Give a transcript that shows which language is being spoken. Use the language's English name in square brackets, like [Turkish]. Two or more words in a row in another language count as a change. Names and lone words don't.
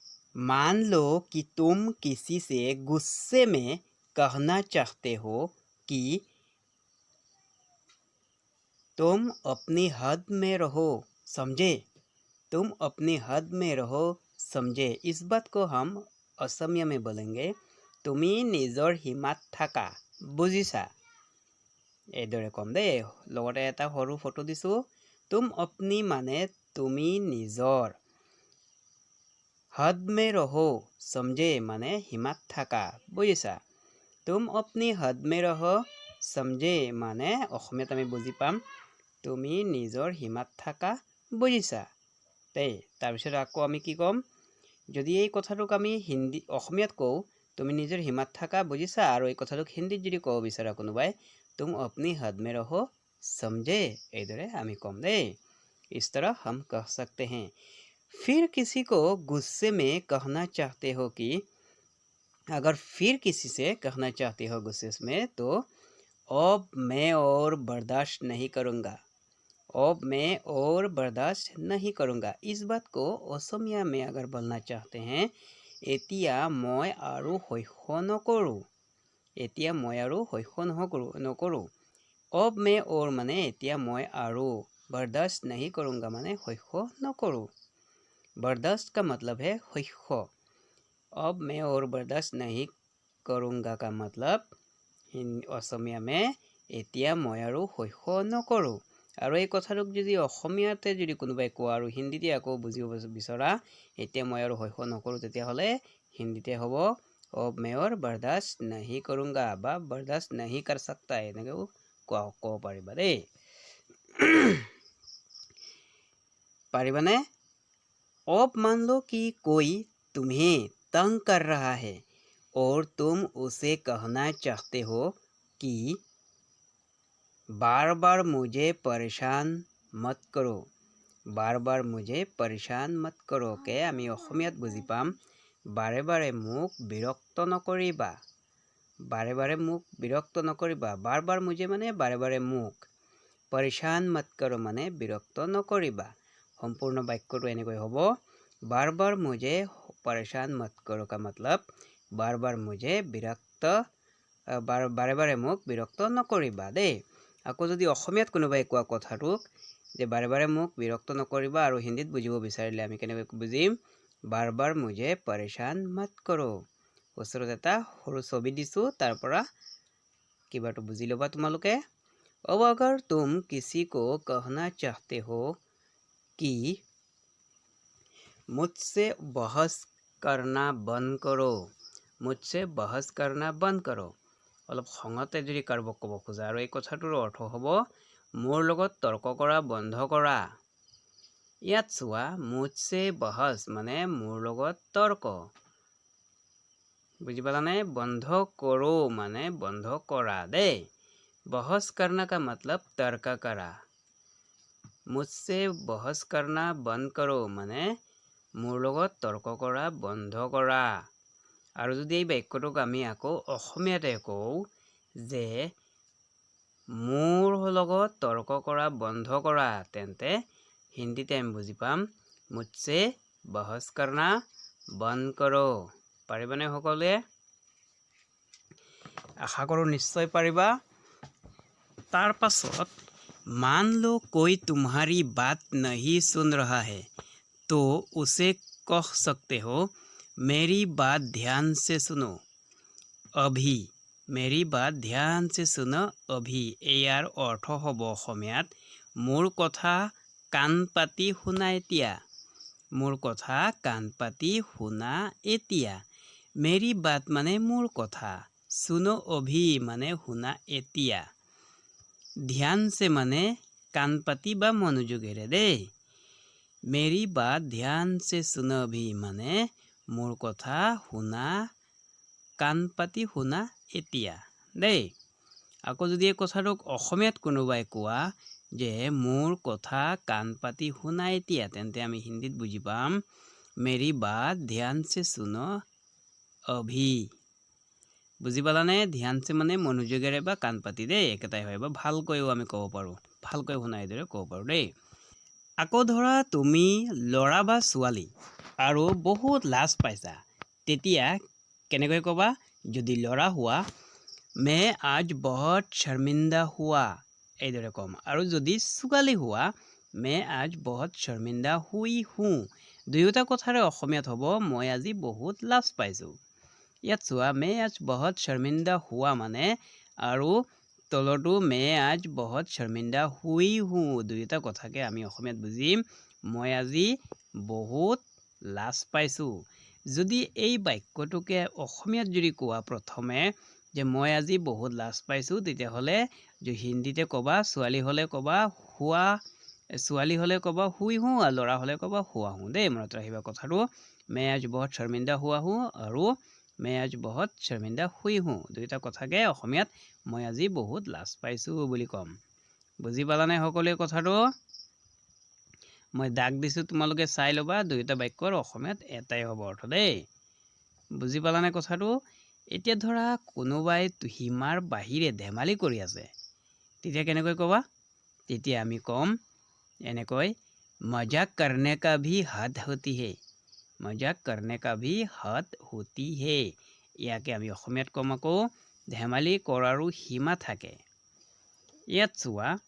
[Hindi] मान लो कि तुम किसी से गुस्से में कहना चाहते हो कि तुम अपनी हद में रहो, समझे। तुम अपनी हद में रहो, समझे। इस बात को हम असमिया में बोलेंगे [Assamese] তুমি নিজৰ সীমাত থাকা, বুজিছা। এইদৰে ক'ম দেই। লগতে এটা সৰু ফটো দিছোঁ। [Hindi] तुम अपनी [Assamese] মানে তুমি নিজৰ, [Hindi] हद में रहो समझे [Assamese] মানে সীমাত থাকা, বুজিছা। [Hindi] तुम अपनी हद में रहो समझे [Assamese] মানে অসমীয়াত আমি বুজি পাম তুমি নিজৰ সীমাত থাকা, বুজিছা দেই। তাৰপিছত আকৌ আমি কি ক'ম, যদি এই কথাটোক আমি অসমীয়াত কওঁ তুমি নিজৰ সীমাত থাকা, বুজিছা, আৰু এই কথাটোক হিন্দীত যদি ক'ব বিচাৰা কোনোবাই [Hindi] तुम अपनी हद में रहो समझे, [Assamese] এইদৰে আমি ক'ম দেই। [Hindi] इस तरह हम कह सकते हैं। फिर किसी को गुस्से में कहना चाहते हो कि अगर फिर किसी से कहना चाहते हो गुस्से में तो अब मैं और बर्दाश्त नहीं करूँगा। अब मैं और बर्दाश्त नहीं करूँगा। इस बात को असमिया में अगर बोलना चाहते हैं [Assamese] এতিয়া মই আৰু সহ্য নকৰোঁ। এতিয়া মই আৰু সহ্য নকৰোঁ। [Hindi] अब मैं और [Assamese] মানে এতিয়া মই আৰু, [Hindi] बर्दाश्त नहीं करूँगा [Assamese] মানে সহ্য নকৰোঁ। [Hindi] बर्दाश्त का मतलब है सह्य। अब मैं और बर्दाश्त नहीं करूँगा का मतलब असमिया में [Assamese] এতিয়া মই আৰু সহ্য নকৰোঁ। আৰু এই কথাটোক যদি অসমীয়াতে যদি কোনোবাই কোৱা আৰু হিন্দীতে আকৌ বুজিব বিচৰা এতিয়া মই আৰু সহ্য নকৰোঁ, তেতিয়াহ'লে হিন্দীতে হ'ব [Hindi] अब मैं और बर्दाश्त नहीं करूँगा [Assamese] বা [Hindi] बर्दाश्त नहीं कर सकता, [Assamese] এনেকৈও ক'ব পাৰিবা দেই। পাৰিবানে? [Hindi] अब मान लो कि कोई तुम्हें तंग कर रहा है और तुम उसे कहना चाहते हो कि बार बार मुझे परेशान मत करो। बार बार मुझे परेशान मत करो के [Assamese] আমি অসমীয়াত বুজি পাম বাৰে বাৰে মোক বিৰক্ত নকৰিবা। বাৰে বাৰে মোক বিৰক্ত নকৰিবা। [Hindi] बार बार मुझे [Assamese] মানে বাৰে বাৰে মোক, [Hindi] परेशान मत करो [Assamese] মানে বিৰক্ত নকৰিবা। সম্পূৰ্ণ বাক্যটো এনেকৈ হ'ব, [Hindi] बार बार मुझे परेशान मत करो का मतलब बार बार मुझे [Assamese] বাৰে বাৰে মোক বিৰক্ত নকৰিবা দেই। আকৌ যদি অসমীয়াত কোনোবাই কোৱা কথাটোক যে বাৰে বাৰে মোক বিৰক্ত নকৰিবা আৰু হিন্দীত বুজিব বিচাৰিলে আমি কেনেকৈ বুজিম, [Hindi] बार बार मुझे परेशान मत करो। [Assamese] ওচৰত এটা সৰু ছবি দিছোঁ, তাৰ পৰা কিবাটো বুজি ল'বা তোমালোকে। [Hindi] अब अगर तुम किसी को कहना चाहते हो कि मुझसे बहस करना बंद करो, मुझसे बहस करना बंद करो। [Assamese] অলপ খঙতে যদি কাৰোবাক ক'ব খোজা আৰু এই কথাটোৰ অৰ্থ হ'ব মোৰ লগত তৰ্ক কৰা বন্ধ কৰা। ইয়াত চোৱা, [Hindi] मुझसे बहस [Assamese] মানে মোৰ লগত তৰ্ক, বুজি পালানে। [Hindi] बंद करो [Assamese] মানে বন্ধ কৰা দেই। [Hindi] बहस करना का मतलब [Assamese] তৰ্ক কৰা। [Hindi] मुझसे बहस करना बंद करो [Assamese] মানে মোৰ লগত তৰ্ক কৰা বন্ধ কৰা। আৰু যদি এই বাক্যটোক আমি আকৌ অসমীয়াতে কওঁ যে মোৰ লগত তৰ্ক কৰা বন্ধ কৰা, তেন্তে হিন্দীতে আমি বুজি পাম [Hindi] मुझसे बहस करना बंद करो। [Assamese] পাৰিবানে সকলোৱে? আশা কৰোঁ নিশ্চয় পাৰিবা। তাৰ পাছত [Hindi] मान लो कोई तुम्हारी बात नहीं सुन रहा है तो उसे कह सकते हो मेरी बात ध्यान से सुनो अभी। मेरी बात ध्यान से सुनो अभी। [Assamese] ইয়াৰ অৰ্থ হ'ব অসমীয়াত মোৰ কথা কাণ পাতি শুনা এতিয়া। মোৰ কথা কাণ পাতি শুনা এতিয়া। [Hindi] मेरी बात [Assamese] মানে মোৰ কথা, [Hindi] सुनो अभी [Assamese] মানে শুনা এতিয়া, [Hindi] ध्यान से [Assamese] মানে কাণ পাতি বা মনোযোগেৰে দেই। [Hindi] मेरी बात ध्यान से सुनो अभी [Assamese] মানে মোৰ কথা শুনা কাণ পাতি শুনা এতিয়া দেই। আকৌ যদি এই কথাটোক অসমীয়াত কোনোবাই কোৱা যে মোৰ কথা কাণ পাতি শুনা এতিয়া, তেন্তে আমি হিন্দীত বুজি পাম [Hindi] मेरी बात ध्यान से सुनो अभी। [Assamese] বুজি পালানে? [Hindi] ध्यान से [Assamese] মানে মনোযোগেৰে বা কাণ পাতি দেই, একেটাই হয়। বা ভালকৈও আমি ক'ব পাৰোঁ, ভালকৈ শুনাই দৰে ক'ব পাৰোঁ দেই। আকৌ ধৰা তুমি ল'ৰা বা ছোৱালী আৰু বহুত লাজ পাইছা তেতিয়া কেনেকৈ ক'বা যদি ল'ৰা হোৱা [Hindi] मैं आज बहुत शर्मिंदा हुआ [Assamese] এইদৰে ক'ম আৰু যদি ছোৱালী হোৱা [Hindi] मैं आज बहुत शर्मिंदा हुई हूँ [Assamese] দুয়োটা কথাৰে অসমীয়াত হ'ব মই আজি বহুত লাজ পাইছোঁ ইয়াত চোৱা [Hindi] मैं आज बहुत शर्मिंदा हुआ [Assamese] মানে আৰু তলৰটো [Hindi] मैं आज बहुत शर्मिंदा हुई हूँ [Assamese] দুয়োটা কথাকে আমি অসমীয়াত বুজিম মই আজি বহুত লাজ পাইছোঁ যদি এই বাক্যটোকে অসমীয়াত যদি কোৱা প্ৰথমে যে মই আজি বহুত লাজ পাইছোঁ তেতিয়াহ'লে যে হিন্দীতে ক'বা ছোৱালী হ'লে ক'বা হুৱা ছোৱালী হ'লে ক'বা [Hindi] हुई हूँ [Assamese] আৰু ল'ৰা হ'লে ক'বা [Hindi] हुआ हूँ [Assamese] দেই মনত ৰাখিবা কথাটো [Hindi] मैं आज बहुत शर्मिंदा हुआ हूँ [Assamese] আৰু [Hindi] मैं आज बहुत शर्मिंदा हुई हूँ [Assamese] দুয়োটা কথাকে অসমীয়াত মই আজি বহুত লাজ পাইছোঁ বুলি ক'ম বুজি পালানে সকলোৱে কথাটো মই দাগ দিছোঁ তোমালোকে চাই ল'বা দুয়োটা বাক্যৰ অসমীয়াত এটাই হ'ব অৰ্থ দেই বুজি পালানে কথাটো এতিয়া ধৰা কোনোবাই সীমাৰ বাহিৰে ধেমালি কৰি আছে তেতিয়া কেনেকৈ ক'বা তেতিয়া আমি ক'ম এনেকৈ [Hindi] मजाक करने का भी हद होती है मजाक करने का भी हद होती है [Assamese] ইয়াকে আমি অসমীয়াত ক'ম আকৌ ধেমালি কৰাৰো সীমা থাকে ইয়াত চোৱা